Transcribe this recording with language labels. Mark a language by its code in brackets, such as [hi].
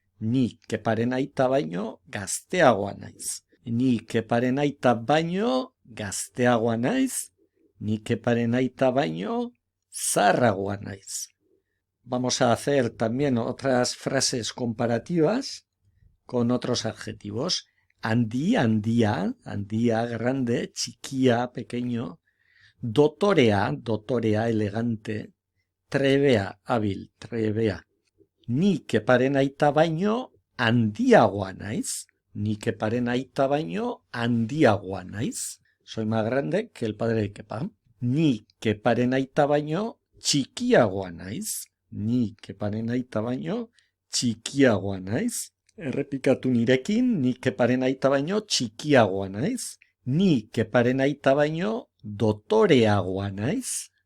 [eu] Ni keparen aita baino gazteagoa naiz. Ni keparen aita baino gazteagoa naiz. Ni keparen aita baino zaharragoa naiz. [es] Vamos a hacer también otras frases comparativas con otros adjetivos. [eu] Handia, grande, txikia, pequeño. Dotorea, elegante. Trebea, hábil, trebea. Ni keparen aita baino handiagoa naiz. Ni keparen aita baino handiagoa naiz. [es] Soy más grande que el padre de Kepa. [eu] Ni keparen aita baino txikiagoa naiz. Ni keparen aita baino txikiagoa naiz. Errepikatu nirekin, ni keparen aita baino txikiagoa naiz. Ni keparen aita baino dotoreagoa naiz.